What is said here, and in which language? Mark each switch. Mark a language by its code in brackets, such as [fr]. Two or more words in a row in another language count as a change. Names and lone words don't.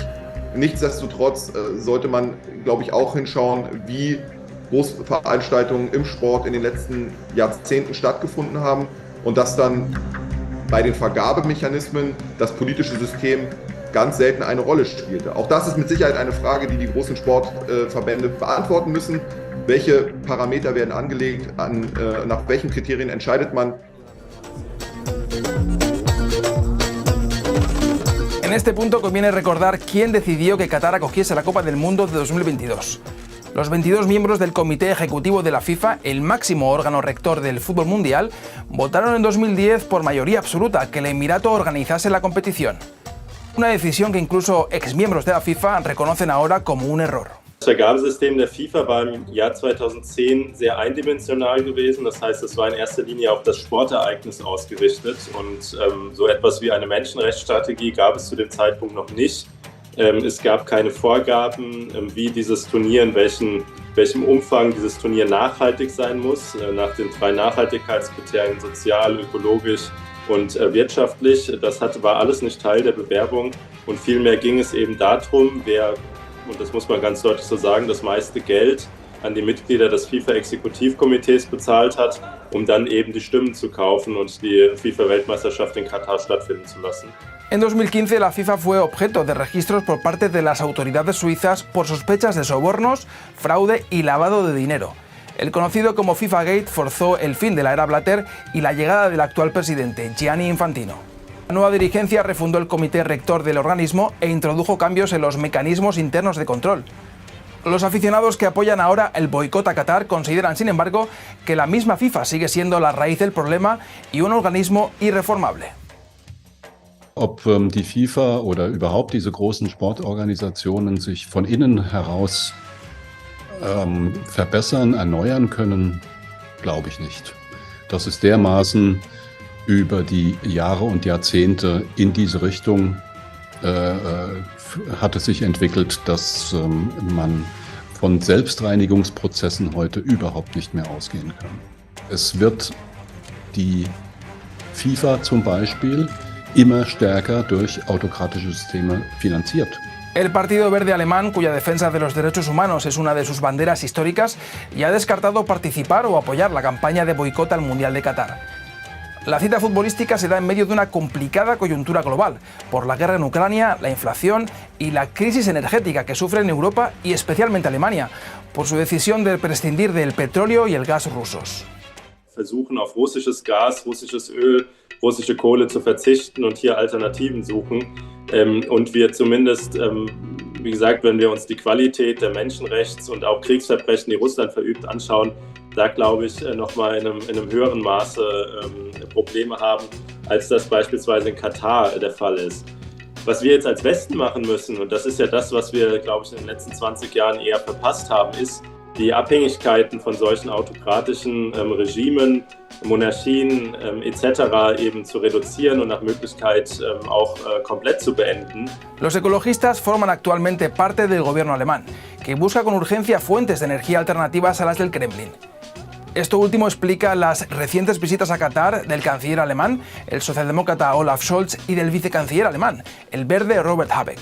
[de] Nichtsdestotrotz sollte man, glaube ich, auch hinschauen, wie Großveranstaltungen im Sport in den letzten Jahrzehnten stattgefunden haben und dass dann bei den Vergabemechanismen das politische System ganz selten eine Rolle spielte. Auch das ist mit Sicherheit eine Frage, die die großen Sportverbände beantworten müssen. Welche Parameter werden angelegt, nach welchen Kriterien entscheidet man? [es] En este punto conviene recordar quién decidió que Qatar acogiese la Copa del Mundo de 2022. Los 22 miembros del Comité Ejecutivo de la FIFA, el máximo órgano rector del fútbol mundial, votaron en 2010 por mayoría absoluta que el Emirato organizase la competición. Una decisión que incluso exmiembros de la FIFA reconocen ahora como un error. [de] Das Vergabesystem der FIFA war im Jahr 2010 sehr eindimensional gewesen. Das heißt, es war in erster Linie auf das Sportereignis ausgerichtet. Und so etwas wie eine Menschenrechtsstrategie gab es zu dem Zeitpunkt noch nicht. Es gab keine Vorgaben, wie dieses Turnier, in welchem Umfang dieses Turnier nachhaltig sein muss. Nach den 3 Nachhaltigkeitskriterien, sozial, ökologisch und wirtschaftlich. Das war alles nicht Teil der Bewerbung. Und vielmehr ging es eben darum, wer, und das muss man ganz deutlich so sagen, das meiste Geld an die Mitglieder des FIFA-Exekutivkomitees bezahlt hat, dann eben die Stimmen zu kaufen und die FIFA-Weltmeisterschaft in Katar stattfinden zu lassen. [es] En 2015 la FIFA fue objeto de registros por parte de las autoridades suizas por sospechas de sobornos, fraude y lavado de dinero. El conocido como FIFA Gate forzó el fin de la era Blatter y la llegada del actual presidente, Gianni Infantino. La nueva dirigencia refundó el comité rector del organismo e introdujo cambios en los mecanismos internos de control. Los aficionados que apoyan ahora el boicot a Qatar consideran, sin embargo, que la misma FIFA sigue siendo la raíz del problema y un organismo irreformable. [de] Ob die FIFA oder überhaupt diese großen Sportorganisationen sich von innen heraus verbessern, erneuern können, glaube ich nicht. Das ist dermaßen über die Jahre und Jahrzehnte in diese Richtung hatte sich entwickelt, dass man von Selbstreinigungsprozessen heute überhaupt nicht mehr ausgehen kann. Es wird die FIFA zum Beispiel immer stärker durch autokratische Systeme finanziert. [es] El Partido Verde alemán, cuya defensa de los derechos humanos es una de sus banderas históricas, ya ha descartado participar o apoyar la campaña de boicot al Mundial de Qatar. La cita futbolística se da en medio de una complicada coyuntura global, por la guerra en Ucrania, la inflación y la crisis energética que sufre en Europa y especialmente Alemania, por su decisión de prescindir del petróleo y el gas rusos. [de] Versuchen auf russisches Gas, russisches Öl, russische Kohle zu verzichten und hier Alternativen suchen. Und wir zumindest, wie gesagt, wenn wir uns die Qualität der Menschenrechts- und auch Kriegsverbrechen, die Russland verübt, anschauen, da glaube ich nochmal in einem höheren Maße Probleme haben, als das beispielsweise in Katar der Fall ist. Was wir jetzt als Westen machen müssen, und das ist ja das, was wir, glaube ich, in den letzten 20 Jahren eher verpasst haben, ist, die Abhängigkeiten von solchen autokratischen Regimen, Monarchien etc. eben zu reduzieren und nach Möglichkeit auch komplett zu beenden. [es] Los ecologistas forman actualmente parte del gobierno alemán, que busca con urgencia fuentes de energía alternativas a las del Kremlin. Esto último explica las recientes visitas a Qatar del canciller alemán, el socialdemócrata Olaf Scholz, y del vicecanciller alemán, el verde Robert Habeck.